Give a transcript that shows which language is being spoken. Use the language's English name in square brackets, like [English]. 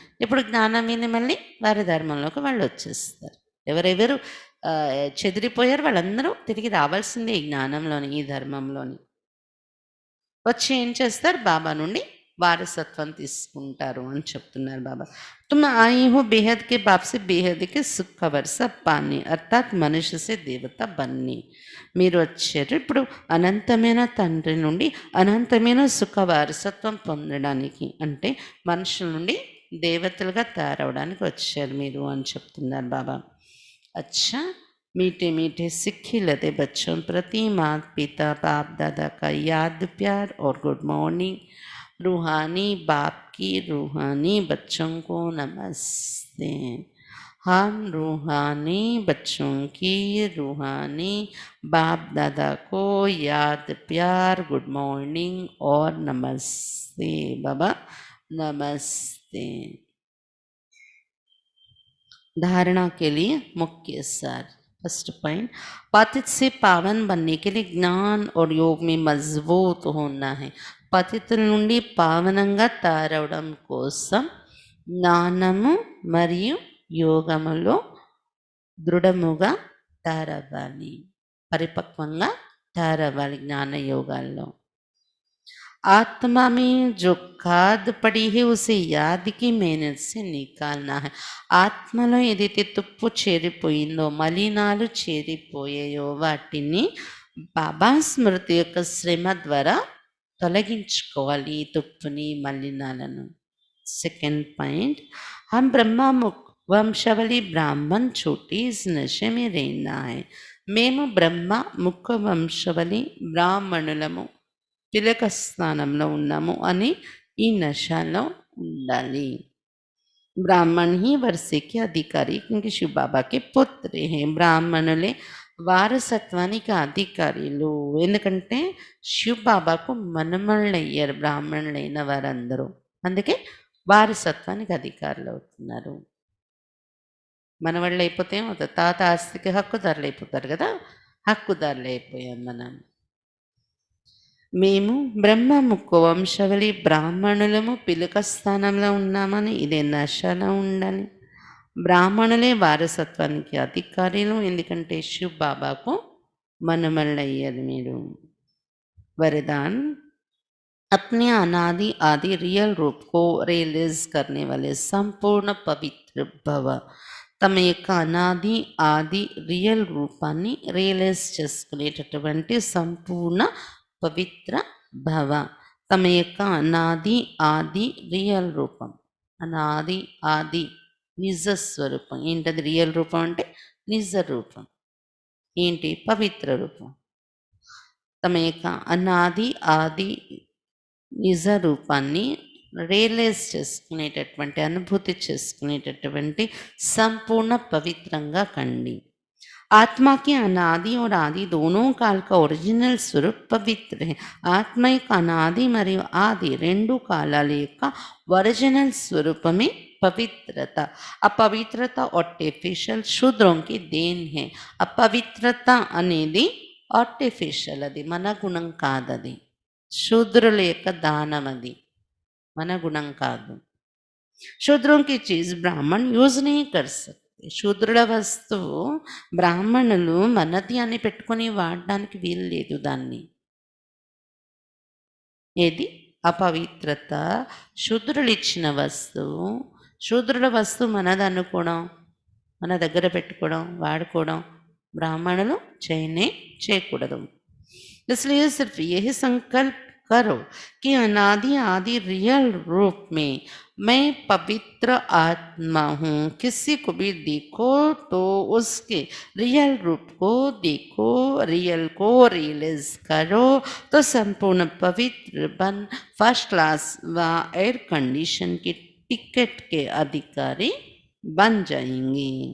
[Telugu] ఇప్పుడు జ్ఞానం విని మళ్ళీ వారి ధర్మంలోకి వాళ్ళు వచ్చేస్తారు. ఎవరెవరు చెదిరిపోయారు వాళ్ళందరూ తిరిగి రావాల్సిందే ఈ జ్ఞానంలోని, ఈ ధర్మంలోని. వచ్చి ఏం చేస్తారు? బాబా నుండి వారసత్వం తీసుకుంటారు అని చెప్తున్నారు బాబా. [Hindi] तुम आई हो बेहद के बाप से बेहद के सुख का वर्षा पानी అర్థాత్ మనుష్య సే దేవత బన్ని. [Telugu] మీరు వచ్చారు ఇప్పుడు అనంతమైన తండ్రి నుండి అనంతమైన సుఖ వారసత్వం పొందడానికి, అంటే మనుషుల నుండి దేవతలుగా తయారవడానికి వచ్చారు మీరు అని చెప్తున్నారు బాబా. [Hindi] अच्छा मीठे मीठे सिक्खी लदे बच्चों प्रति माता पिता बाप दादा का याद प्यार और गुड मॉर्निंग. रूहानी बाप की रूहानी बच्चों को नमस्ते. हम रूहानी बच्चों की रूहानी बाप दादा को याद प्यार गुड मॉर्निंग और नमस्ते बाबा, नमस्ते. धारणा के लिए मुख्य सार. फर्स्ट पॉइंट, पतित से पावन बनने के लिए ज्ञान और योग में मजबूत होना है. [Telugu] పతితుల నుండి పావనంగా తయారవడం కోసం జ్ఞానము మరియు యోగములో దృఢముగా తయారవ్వాలి, పరిపక్వంగా తయారవ్వాలి జ్ఞాన యోగాల్లో. [Hindi] आत्मा में जो खाद पड़ी है उसे याद की मेहनत से निकालना है. [Telugu] ఆత్మలో ఏదైతే తుప్పు చేరిపోయిందో, మలినాలు చేరిపోయాయో వాటిని బాబా స్మృతి యొక్క శ్రమ ద్వారా తొలగించుకోవాలి, ఈ తుప్పుని మలినాలను. [English] second point, [Hindi] हम ब्रह्मा मुख వంశవలి బ్రాహ్మణ్ छोटी इस नशे में रहना है. [Telugu] మేము బ్రహ్మ ముఖ వంశవలి బ్రాహ్మణులము, తిలక స్థానంలో ఉన్నాము అని ఈ నశలో ఉండాలి. [Hindi] బ్రాహ్మణ్ హీ వర్షకి అధికారి క్యూంకి శివ బాబాకి పుత్రే హే. [Telugu] బ్రాహ్మణులే వారసత్వానికి అధికారులు, ఎందుకంటే శివ బాబాకు మనమళ్ళు అయ్యారు బ్రాహ్మణులైన వారందరూ, అందుకే వారసత్వానికి అధికారులు అవుతున్నారు. మనవాళ్ళు అయిపోతే ఏమవుతుంది? తాత ఆస్తికి హక్కుదారులు అయిపోతారు కదా, హక్కుదారులు అయిపోయాం మనం. మేము బ్రహ్మ ముఖ వంశవలి బ్రాహ్మణులము, పిలక స్థానంలో ఉన్నామని ఇదే నశలో ఉండాలి. బ్రాహ్మణులే వారసత్వానికి అధికారులు, ఎందుకంటే శివ్ బాబాకు మనమళ్ళు అయ్యారు మీరు. [Hindi] वरदान, अपने अनादि आदि रियल रूप को रियलाइज करने वाले संपूर्ण पवित्र भव. [Telugu] తమ యొక్క అనాది ఆది రియల్ రూపాన్ని రియలైజ్ చేసుకునేటటువంటి సంపూర్ణ పవిత్ర భవ. తమ యొక్క అనాది ఆది రియల్ రూపం, అనాది ఆది నిజ స్వరూపం. ఏంటది రియల్ రూపం అంటే? నిజ రూపం. ఏంటి? పవిత్ర రూపం. తమ యొక్క అనాది ఆది నిజ రూపాన్ని రియలైజ్ చేసుకునేటటువంటి, అనుభూతి చేసుకునేటటువంటి సంపూर्ण పవిత్రంగా కండి. [Hindi] आत्मा के अनादि और आदि दोनों काल का ओरिजिनल स्वरूप पवित्र है. [Telugu] ఆత్మ యొక్క అనాది మరియు ఆది రెండు కాలాల యొక్క ఒరిజినల్ స్వరూపమే పవిత్రత. [Hindi] అపవిత్రత ఆర్టిఫిషియల్ శూద్రం కి దేన్ హే. [Telugu] అపవిత్రత అనేది ఆర్టిఫిషియల్, అది మన గుణం కాదది. శూద్రుల యొక్క దానం, అది మన గుణం కాదు. [Hindi] శూద్రం కి చీజ్ బ్రాహ్మణ్ యూజ్ నీ కర్ సక్తే. [Telugu] శూద్రుల వస్తువు బ్రాహ్మణులు మనది అని పెట్టుకొని వాడడానికి వీలు లేదు దాన్ని. ఏది? అపవిత్రత. శూద్రులు ఇచ్చిన వస్తువు, శూద్రుల వస్తువు మనది అనుకోవడం, మన దగ్గర పెట్టుకోవడం, వాడుకోవడం బ్రాహ్మణులు చేయకూడదు. [Hindi] इसलिए सिर्फ यही संकल्प करो कि अनादि आदि रियल रूप में मैं पवित्र आत्मा हूँ. किसी को भी देखो तो उसके रियल रूप को देखो, रियल को रियलाइज करो, तो संपूर्ण पवित्र बन फर्स्ट क्लास व एयर कंडीशन की टिकट के अधिकारी बन जाएंगे.